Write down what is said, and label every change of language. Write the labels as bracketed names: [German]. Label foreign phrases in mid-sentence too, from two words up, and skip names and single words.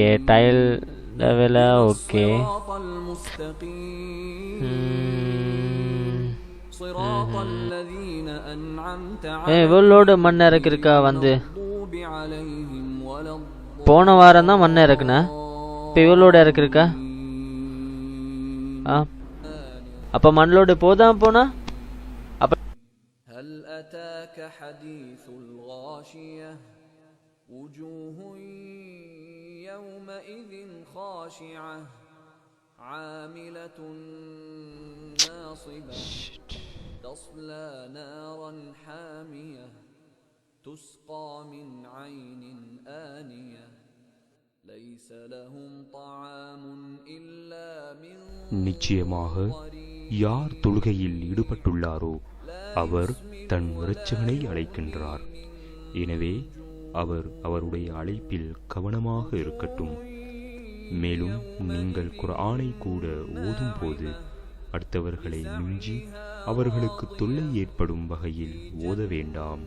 [Tamil] டைல் விலை ஓகே. இவ்வளோட மண் இறக்கிருக்கா? வந்து போன வாரம் தான் மண் இறக்குன, இப்போ இவ்வளோட இறக்கிருக்கா? அப்போ மண்ணோடு போதான் போனா? [Arabic] هل أتاك حديث الغاشية وجوه يومئذ خاشعة عاملة ناصبة تصلى نارا حامية تسقى من عين آنية ليس لهم طعام إلا من [Tamil] நிச்சயமாக யார் தொழுகையில் ஈடுபட்டுள்ளாரோ அவர் தன் இரட்சகனை அழைக்கின்றார். எனவே அவர் அவருடைய அழைப்பில் கவனமாக இருக்கட்டும். மேலும் நீங்கள் குர்ஆனை கூட ஓதும் போது அடுத்தவர்களை மிஞ்சி அவர்களுக்கு தொல்லை ஏற்படும் வகையில் ஓத வேண்டாம்.